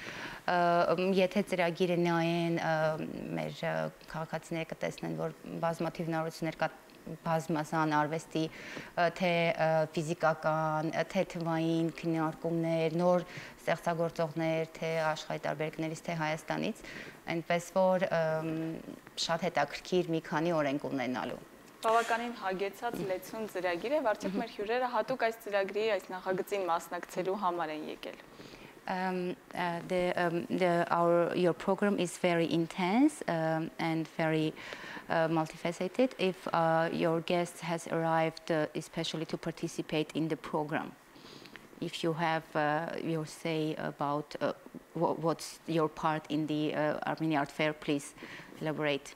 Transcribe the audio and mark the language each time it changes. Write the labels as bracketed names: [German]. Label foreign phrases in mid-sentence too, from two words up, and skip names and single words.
[Armenian] Եթե ծրագիրը նայեն, մեր քաղաքացիները կտեսնեն, որ բազմաթիվ նորություններ կա բազմազան արվեստի, թե ֆիզիկական, թե թվային քննարկումներ, նոր ստեղծագործողներ, թե աշխարհի տարբերակներից, թե Հայաստանից, այնպես որ շատ հետաքրքիր մի քանի օր ենք ունենալու։ Բավականին հագեցած լեցուն ծրագիր է, արդյոք մեր հյուրերը հատուկ այս ծրագրի, այս նախագծին մասնակցելու համար են եկել։ [English] Your program is very intense and very multifaceted. If your guest has arrived especially to participate in the program, if you have your say about what's your part in the Armenia Art Fair, please elaborate.